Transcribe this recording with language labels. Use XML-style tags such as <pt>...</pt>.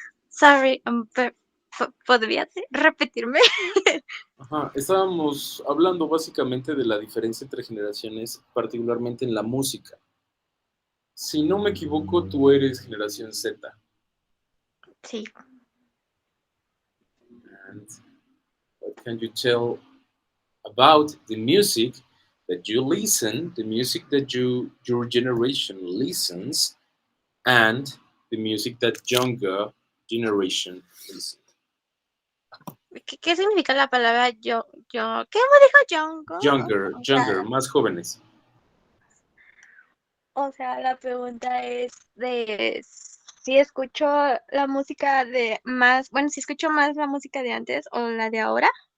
<es>Sorry, ¿podrías repetirme? Ajá, estábamos hablando básicamente de la diferencia entre generaciones, particularmente en la música. Si no me equivoco, tú eres generación Z. Sí.</es> <en>And what can you tell about the music that you listen, the music that your generation listens, and the music that younger generation listens?</en> <es>¿Qué significa la palabra ¿qué me dijo Jongo? Younger, más jóvenes. O sea, la pregunta es de si escucho la música de más, bueno, si escucho más la música de antes o la de ahora.</es>